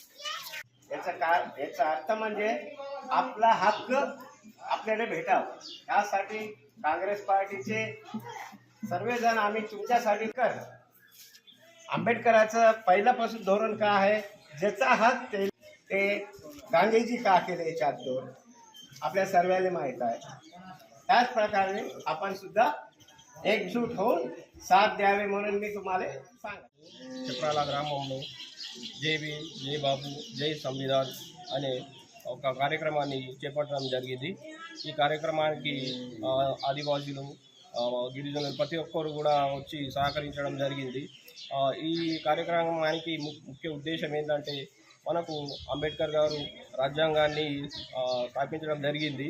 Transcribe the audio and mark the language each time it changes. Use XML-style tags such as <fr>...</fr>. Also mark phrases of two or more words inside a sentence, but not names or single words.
<mr>याचा अर्थ म्हणजे आपला हक्क आपल्याला भेटावा यासाठी काँग्रेस पार्टीचे सर्वजण आम्ही तुमच्यासाठी आंबेडकरांचं पहिल्यापासून धोरण काय आहे, ज्याचा हक ते गांधीजी का केले याच्या धोरण आपल्या सर्वांना माहीत आहे. त्याच प्रकारे आपण सुद्धा एकजूट होऊन साथ द्यावे म्हणून मी तुम्हाला सांगतो.</mr> <te>చప్రాల గ్రామంలో జై భీమ్ జై బాబు జై సంవిధాన్ అనే ఒక కార్యక్రమాన్ని చేపట్టడం జరిగింది. ఈ కార్యక్రమానికి ఆదివాసీలు గిరిజనులు ప్రతి ఒక్కరు కూడా వచ్చి సహకరించడం జరిగింది. ఈ కార్యక్రమానికి ముఖ్య ఉద్దేశం ఏంటంటే మనకు అంబేద్కర్ గారు రాజ్యాంగాన్ని స్థాపించడం జరిగింది.</te>